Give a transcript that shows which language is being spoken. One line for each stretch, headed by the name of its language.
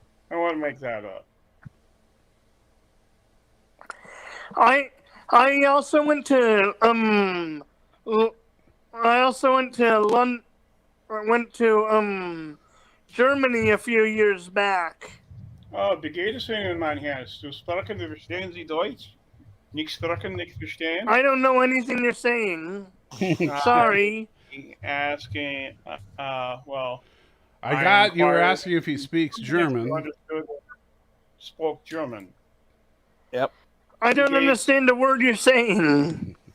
English: I want to make that up. I also went to Germany a few years back.
German: Oh, wie geht es Ihnen, mein Herr? Du sprechen, verstehen Sie Deutsch? Nicht sprechen, nicht verstehen?
English: I don't know anything you're saying. Sorry. Asking, well... You were asking if he speaks German. Spoke German. Yep. I don't understand a word you're saying.